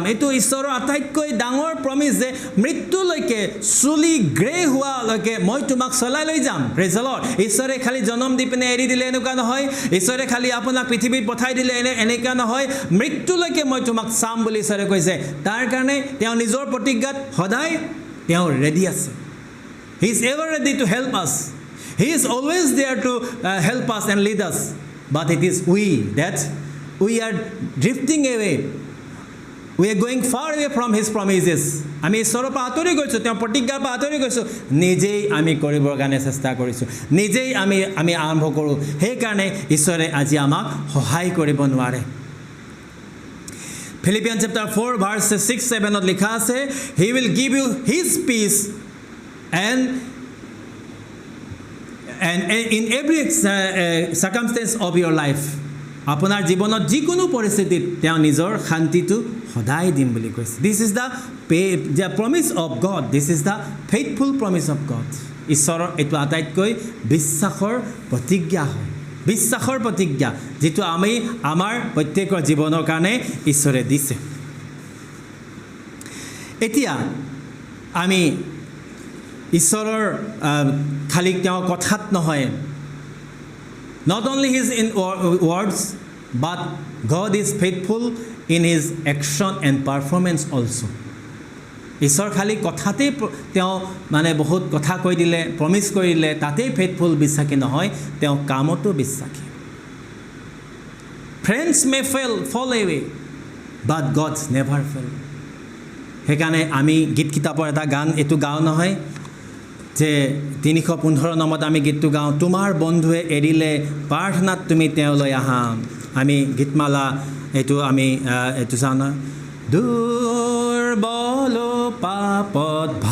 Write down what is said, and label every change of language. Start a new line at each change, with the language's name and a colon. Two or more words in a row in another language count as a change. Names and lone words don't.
Assamese: এটো ঈশ্বৰৰ আটাইতকৈ ডাঙৰ প্ৰমিস যে মৃত্যুলৈকে চুলি গ্ৰে হোৱালৈকে মই তোমাক চলাই লৈ যাম
English: praise the Lord
Assamese: ঈশ্বৰে খালি জন্ম দি পিনে এৰি দিলে এনেকুৱা নহয় ঈশ্বৰে খালি আপোনাক পৃথিৱীত পঠাই দিলে এনেকুৱা নহয় মৃত্যুলৈকে মই তোমাক চাম বুলি ঈশ্বৰে কৈছে তাৰ কাৰণে তেওঁ নিজৰ প্ৰতিজ্ঞাত সদায় তেওঁ ৰেডি আছে
English: he is ever ready to help us he is always there to help us and lead us but it is we are drifting away we are going far away from his promises
Assamese: আমি ঈশ্বৰৰ পৰা আঁতৰি গৈছো তেওঁ প্ৰতিজ্ঞাৰ পৰা আঁতৰি গৈছো নিজেই আমি কৰিবৰ কাৰণে চেষ্টা কৰিছো নিজেই আমি আৰম্ভ কৰো সেই কাৰণে ঈশ্বৰে আজি আমাক সহায় কৰিব নোৱাৰে
English: Philippians chapter 4 verse 6-7
Assamese: ত লিখা আছে
English: he will give you his peace and in every circumstance of your life
Assamese: আপোনাৰ জীৱনত যিকোনো পৰিস্থিতিত তেওঁ নিজৰ শান্তিটো সদায় দিম বুলি কৈছে
English: this is the promise of God this is the faithful promise of God
Assamese: ঈশ্বৰৰ এটো আটাইতকৈ বিশ্বাসৰ প্ৰতিজ্ঞা হয় বিশ্বাসৰ প্ৰতিজ্ঞা যেটো আমি আমাৰ প্ৰত্যেকৰ জীৱনৰ কাৰণে ঈশ্বৰে দিছে এতিয়া আমি ঈশ্বৰৰ খালি তেওঁ কথাত নহয়
English: not only his in words but God is faithful in his action and performance also
Assamese: ঈশ্বৰ খালি কথাতে তেওঁ মানে বহুত কথা কৈ দিলে প্ৰমিস কৰিলে তাতে ফেথফুল বিশ্বাসী নহয় তেওঁ কামতো বিশ্বাসী
English: friends may fall away but God never fail
Assamese: হেকানে আমি গীত কিতাপৰ এটা গান এটো গাও নহয় যে 315 নম্বৰত আমি গীতটো গাও তোমাৰ বন্ধুৱে এৰিলে প্ৰাৰ্থনাত তুমি তেওঁলৈ আহা আমি গীতমালা এটো আমি এটো জানা দুৰ্বল পাপত